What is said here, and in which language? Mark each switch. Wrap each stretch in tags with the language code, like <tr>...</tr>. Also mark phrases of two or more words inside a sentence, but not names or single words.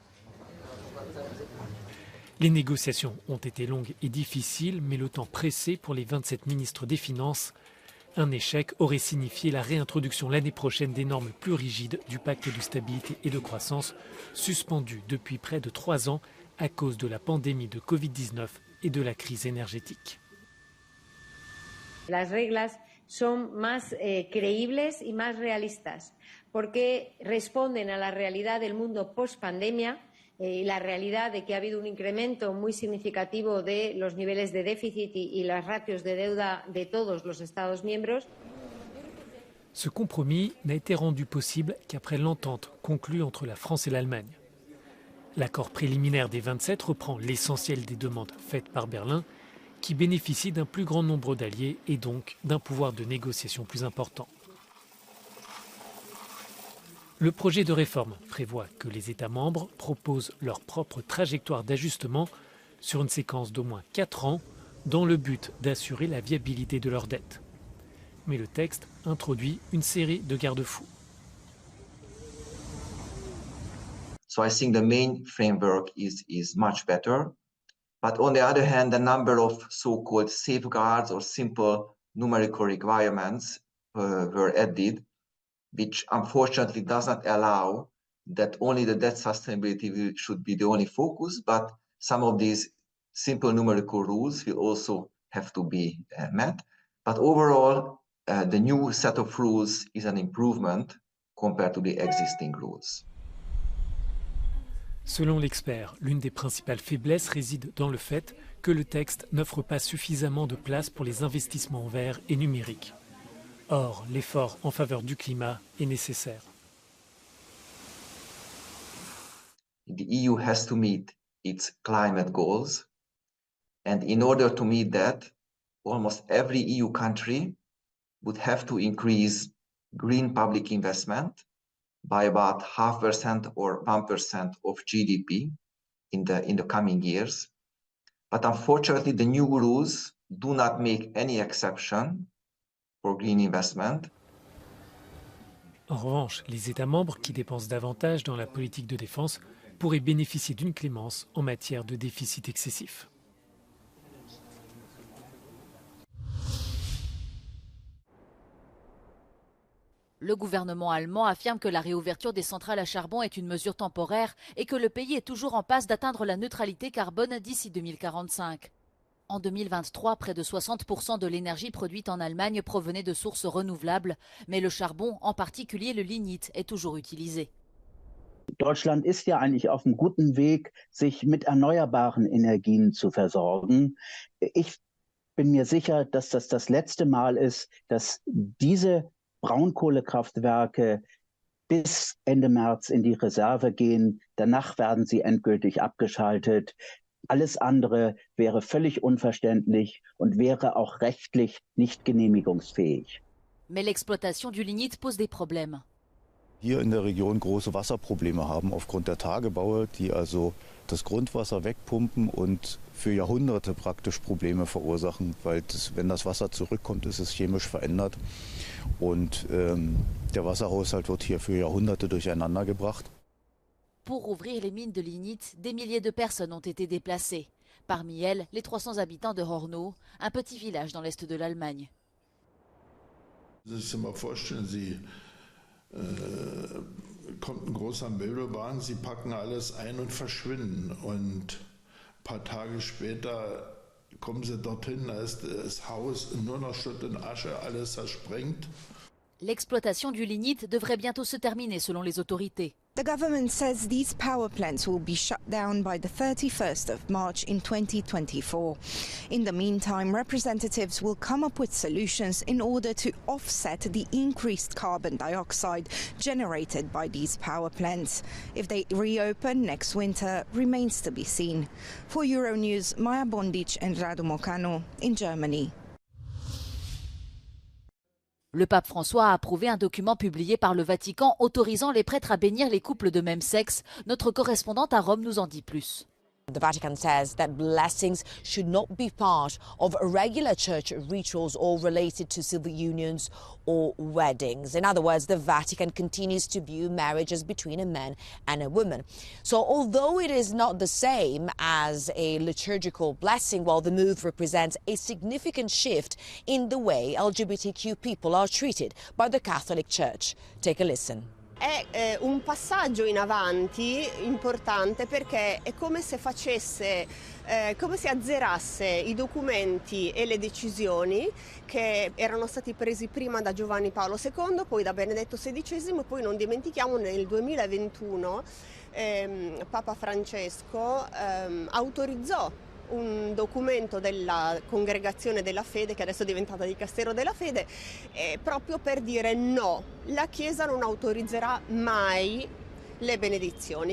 <fr>Les négociations ont été longues et difficiles, mais le temps pressé pour les 27 ministres des Finances. Un échec aurait signifié la réintroduction l'année prochaine des normes plus rigides du pacte de stabilité et de croissance, suspendu depuis près de 3 ans à cause de la pandémie de Covid-19 et de la crise énergétique.</fr> <es>Las reglas son más creíbles y más realistas porque responden a la realidad del mundo post-pandemia y la realidad de que ha habido un incremento muy significativo de los niveles de déficit y las ratios de deuda de todos los Estados miembros.</es> <fr>Ce compromis n'a été rendu possible qu'après l'entente conclue entre la France et l'Allemagne. L'accord préliminaire des 27 reprend l'essentiel des demandes faites par Berlin, qui bénéficie d'un plus grand nombre d'alliés et donc d'un pouvoir de négociation plus important. Le projet de réforme prévoit que les États membres proposent leur propre trajectoire d'ajustement sur une séquence d'au moins 4 ans dans le but d'assurer la viabilité de leur dette. Mais le texte introduit une série de garde-fous.</fr> <en>So I think the main framework is much better. But on the other hand, the number of so-called safeguards or simple numerical requirements were added, which unfortunately does not allow that only the debt sustainability should be the only focus, but some of these simple numerical rules will also have to be met. But overall, the new set of rules is an improvement compared to the existing rules.</en> <fr>Selon l'expert, l'une des principales faiblesses réside dans le fait que le texte n'offre pas suffisamment de place pour les investissements verts et numériques. Or, l'effort en faveur du climat est nécessaire.</fr> <en>The EU has to meet its climate goals, and in order to meet that, almost every EU country would have to increase green public investment by about 0.5% or 1% of GDP in the coming years. But unfortunately, the new rules do not make any exception for green investment.</en> <fr>En revanche, les États membres qui dépensent davantage dans la politique de défense pourraient bénéficier d'une clémence en matière de déficit excessif. Le gouvernement allemand affirme que la réouverture des centrales à charbon est une mesure temporaire et que le pays est toujours en passe d'atteindre la neutralité carbone d'ici 2045. En 2023, près de 60% de l'énergie produite en Allemagne provenait de sources renouvelables, mais le charbon, en particulier le lignite, est toujours utilisé.</fr> <de>Deutschland ist ja eigentlich auf einem guten Weg, sich mit erneuerbaren Energien zu versorgen. Ich bin mir sicher, dass das das letzte Mal ist, dass diese Braunkohlekraftwerke bis Ende März in die Reserve gehen. Danach werden sie endgültig abgeschaltet. Alles andere wäre völlig unverständlich und wäre auch rechtlich nicht genehmigungsfähig.</de> <fr>Mais l'exploitation du lignite pose des problèmes.</fr> <de>Hier in der Region große Wasserprobleme haben aufgrund der Tagebaue, die also das Grundwasser wegpumpen und für Jahrhunderte praktisch Probleme verursachen, weil wenn das Wasser zurückkommt, ist es chemisch verändert und der Wasserhaushalt wird hier für Jahrhunderte durcheinander gebracht.</de> <fr>Pour ouvrir les mines de lignite, des milliers de personnes ont été déplacées. Parmi elles, les 300 habitants de Hornow, un petit village dans l'est de l'Allemagne.</fr> <de>Kommt ein großer Möbelwagen, sie packen alles ein und verschwinden. Und ein paar Tage später kommen sie dorthin, da ist das Haus nur noch Schutt und Asche, alles zersprengt.</de> <fr>L'exploitation du lignite devrait bientôt se terminer selon les autorités.</fr> <en>The government says these power plants will be shut down by the 31st of March in 2024. In the meantime, representatives will come up with solutions in order to offset the increased carbon dioxide generated by these power plants. If they reopen next winter remains to be seen. For Euronews, Maja Bondic and Radu Mokano in Germany.</en> <fr>Le pape François a approuvé un document publié par le Vatican autorisant les prêtres à bénir les couples de même sexe. Notre correspondante à Rome nous en dit plus.</fr> <en>The Vatican says that blessings should not be part of regular church rituals or related to civil unions or weddings. In other words, the Vatican continues to view marriage as between a man and a woman. So although it is not the same as a liturgical blessing, well, the move represents a significant shift in the way LGBTQ people are treated by the Catholic Church. Take a listen.</en> <it>È un passaggio in avanti importante perché è come se facesse, come se azzerasse i documenti e le decisioni che erano stati presi prima da Giovanni Paolo II, poi da Benedetto XVI, poi non dimentichiamo nel 2021 Papa Francesco autorizzò un documento della Congregazione della Fede, che adesso è diventata Dicastero della Fede, proprio per dire no, la Chiesa non autorizzerà mai le benedizioni.</it>